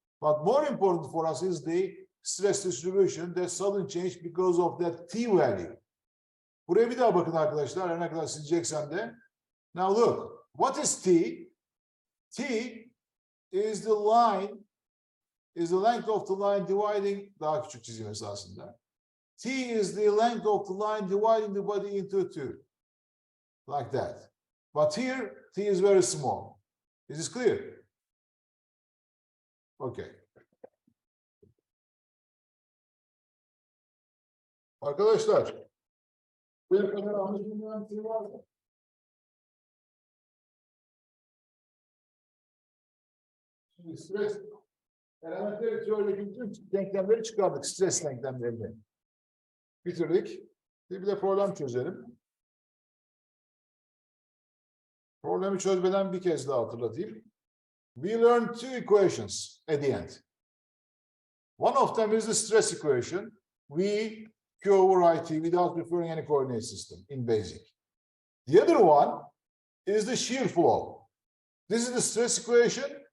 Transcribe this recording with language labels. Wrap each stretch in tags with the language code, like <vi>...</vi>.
<en>But more important for us is the stress distribution that sudden change because of that T value.</en> <tr>Buraya bir daha bakın arkadaşlar. Her ne kadar sileceksem de.</tr> <en>Now look. What is T? T is the line, is the length of the line dividing,</en> <tr>daha küçük çizim esasında.</tr> <en>T is the length of the line dividing the body into two. Like that. But here, T is very small. Is this clear? Okay.</en> <tr>Arkadaşlar, bir kadar anlaşılmayan T var mı? Şimdi stres elementleri teorideki bütün denklemleri çıkardık. Stres denklemlerini bitirdik. Bir de problem çözelim. Problemi çözmeden bir kez daha hatırlatayım.</tr> <en>We learned two equations at the end. One of them is the stress equation. We Q over IT without referring any coordinate system in basic. The other one is the shear flow. This is the stress equation.</en>